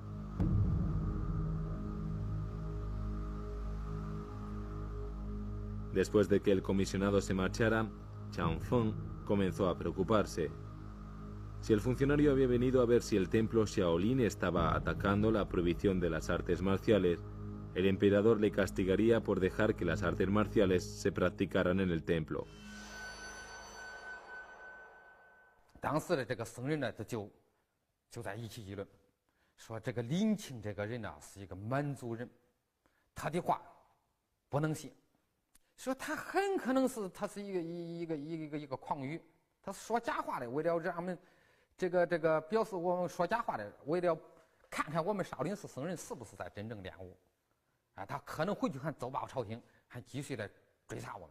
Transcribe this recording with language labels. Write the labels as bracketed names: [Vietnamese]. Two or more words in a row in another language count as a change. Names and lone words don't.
[Spanish] Después de que el comisionado se marchara, Chang Feng comenzó a preocuparse. Si el funcionario había venido a ver si el templo Shaolin estaba atacando la prohibición de las artes marciales, el emperador le castigaría por dejar que las artes marciales se practicaran en el templo. [Chinese] 当时的这个僧人呢，就在一起议论，说这个林清这个人呢是一个满族人，他的话不能信，说他很可能是一个诳语，他说假话的，为了让我们这个表示我们说假话的，为了看看我们少林寺僧人是不是在真正练武，啊，他可能回去还奏报朝廷，还继续的追查我们。